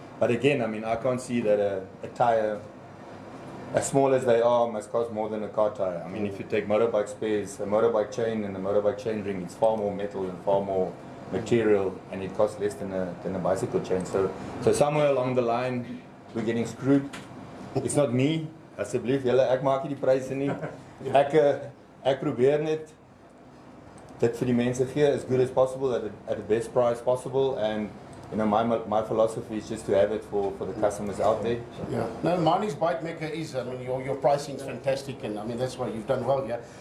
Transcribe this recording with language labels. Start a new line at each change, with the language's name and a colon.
English: But again, I mean, I can't see that a tire, as small as they are, must cost more than a car tire. I mean, if you take motorbike spares, a motorbike chain and a motorbike chain ring, it's far more metal and far more material, and it costs less than a bicycle chain. So somewhere along the line, we're getting screwed. It's not me.
Afrikaans: Asseblief, julle, ek maak nie die pryse nie. Ek probeer net dit vir die mense gee
English: as good as possible at the best price possible, and you know, my philosophy is just to have it for the customers out there. Yeah. No, Mannie's Bike Maker is, I mean, your pricing is fantastic, and I mean, that's why you've done well here.